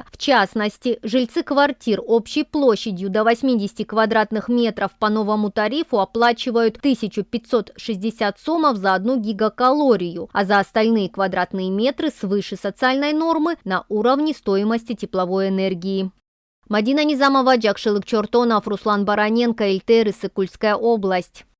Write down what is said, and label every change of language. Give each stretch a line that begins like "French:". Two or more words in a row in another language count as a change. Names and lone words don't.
Russian: В частности, жильцы квартир общей площадью до 80 квадратных метров по новому тарифу оплачивают 1560 сомов за 1 гигакалорию, а за остальные квадратные метры свыше социальной нормы на уровне стоимости тепловой энергии. Мадина Низамова, Джакшылык Чортонов, Руслан Бароненко, Эльтер, Иссык-Кульская область.